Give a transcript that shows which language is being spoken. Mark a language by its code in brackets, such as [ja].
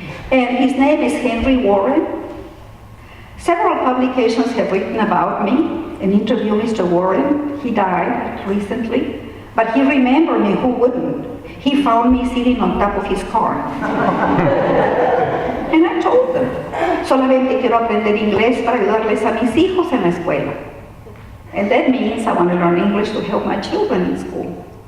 [en] And his name is Henry Warren. Several publications have written about me and interviewed Mr. Warren. He died recently. But he remembered me, who wouldn't? He found me sitting on top of his car. And I told them, [es] solamente quiero aprender inglés para ayudarles a mis hijos en la escuela. [en] And that means I want to learn English to help my children in school.